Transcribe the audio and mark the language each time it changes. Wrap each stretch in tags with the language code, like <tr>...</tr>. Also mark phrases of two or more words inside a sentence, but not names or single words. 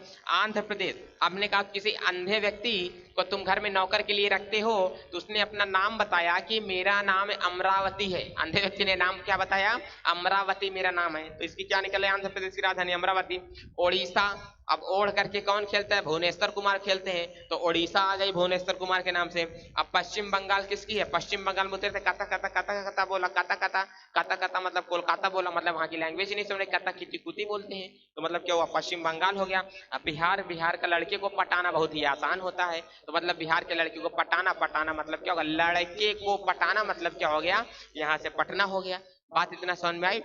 <hi>आंध्र प्रदेश, आपने कहा किसी अंधे व्यक्ति को तुम घर में नौकर के लिए रखते हो, तो उसने अपना नाम बताया कि मेरा नाम अमरावती है। अंधे व्यक्ति ने नाम क्या बताया, अमरावती मेरा नाम है, तो इसकी क्या निकले, आंध्र प्रदेश की राजधानी अमरावती। ओडिशा, अब ओढ़ करके कौन खेलता है, भुवनेश्वर कुमार खेलते हैं, तो ओडिशा आ गई भुवनेश्वर कुमार के नाम से। अब पश्चिम बंगाल किसकी है, पश्चिम बंगाल में उतरते कता कता कता कता बोला, कता कता कता कता मतलब कोलकाता बोला, मतलब वहां की लैंग्वेज नहीं समझे, कता किती कुती बोलते हैं, तो मतलब क्या हुआ, पश्चिम बंगाल हो गया। अब बिहार, बिहार का लड़के को पटाना बहुत ही आसान होता है, तो मतलब बिहार के लड़के को पटाना, पटाना मतलब क्या होगा, लड़के को पटाना मतलब क्या हो गया, यहाँ से पटना हो गया। बात इतना समझ में आई।</hi>